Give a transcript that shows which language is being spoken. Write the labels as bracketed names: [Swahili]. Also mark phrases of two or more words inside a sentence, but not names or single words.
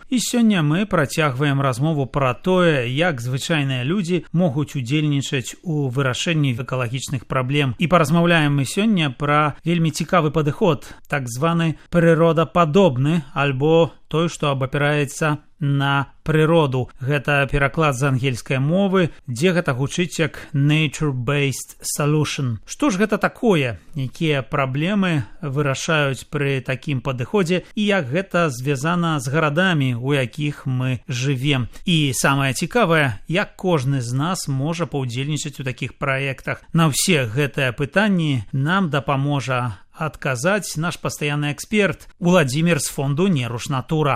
[Belarusian] І сёння мы працягваем размову пра тое, як звычайныя людзі могуць удзельнічаць у вырашэнні экалагічных праблем. І паразмаўляем мы сёння пра вельмі цікавы падыход, так званы прыродападобны, альбо той, што абапіраецца на прыроду. Гэта пераклад з ангельскай мовы, дзе гэта гучыць як [English] nature-based solution. [Belarusian] Што ж гэта такое? Якія праблемы вырашаюць пры такім падыходзе і як гэта звязана з гарадамі, у якіх мы жывем? І самае цікавае, як кожны з нас можа паўдзельнічаць у такіх праектах. На ўсе гэтыя пытанні нам дапаможа адказаць наш пастаянны эксперт Уладзімір з фонду «Неруш Натура».